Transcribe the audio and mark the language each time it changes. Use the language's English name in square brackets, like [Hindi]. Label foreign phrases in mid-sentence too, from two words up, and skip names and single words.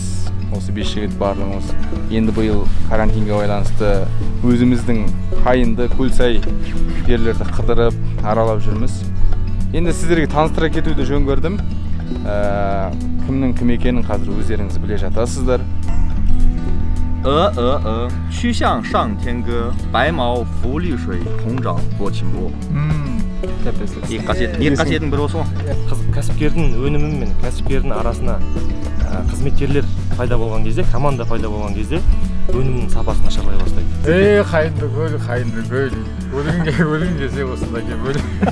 [Kazakh] Осы 5 жігіт барлығымыз. Енді биыл карантинге байланысты өзіміздің Қайынды, Көлсай жерлерді қыдырып, аралап жүрміз. Енді сіздерге таныстыра кетуді жөн көрдім. Кімнің кім екенін қазір өздеріңіз біле жатасыздар. [Chinese] 曲项上天歌，白毛浮绿水，红掌拨清波。 [Kazakh] екі қасиеттің бірі осы ғой. Кәсіпкердің өнімі мен кәсіпкердің арасына қызметкерлер пайда болған кезде, команда пайда болған кезде өнімнің сапасы нашарлай бастайды. Қайынды көл. Өлің десе осында кеп өл.